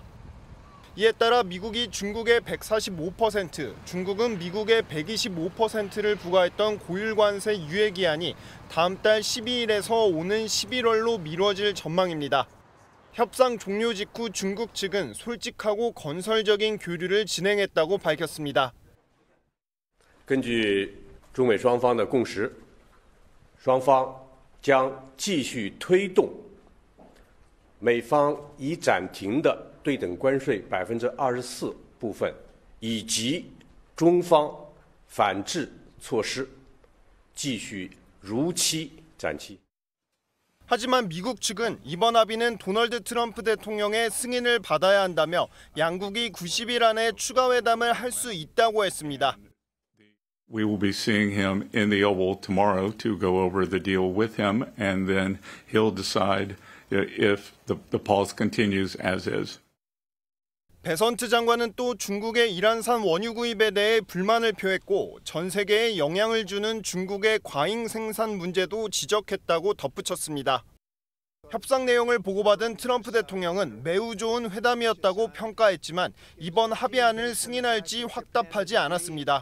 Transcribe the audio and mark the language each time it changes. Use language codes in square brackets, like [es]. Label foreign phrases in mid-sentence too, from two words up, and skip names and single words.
[ko] 이에 따라 미국이 중국의 145%, 중국은 미국의 125%를 부과했던 고율 관세 유예 기한이 다음 달 12일에서 오는 11월로 미뤄질 전망입니다. 협상 종료 직후 중국 측은 솔직하고 건설적인 교류를 진행했다고 밝혔습니다. [zh] 根据中美双方的共识，双方将继续推动美方已暂停的对等关税24%部分，以及中方反制措施，继续如期展期。 [ko] 하지만 미국 측은 이번 합의는 도널드 트럼프 대통령의 승인을 받아야 한다며 양국이 90일 안에 추가 회담을 할 수 있다고 했습니다. [en] We will be seeing him in the Oval tomorrow to go over the deal with him, and then he'll decide if the pause continues as is. [ko] 베선트 장관은 또 중국의 이란산 원유 구입에 대해 불만을 표했고 전 세계에 영향을 주는 중국의 과잉 생산 문제도 지적했다고 덧붙였습니다. 협상 내용을 보고받은 트럼프 대통령은 매우 좋은 회담이었다고 평가했지만 이번 합의안을 승인할지 확답하지 않았습니다.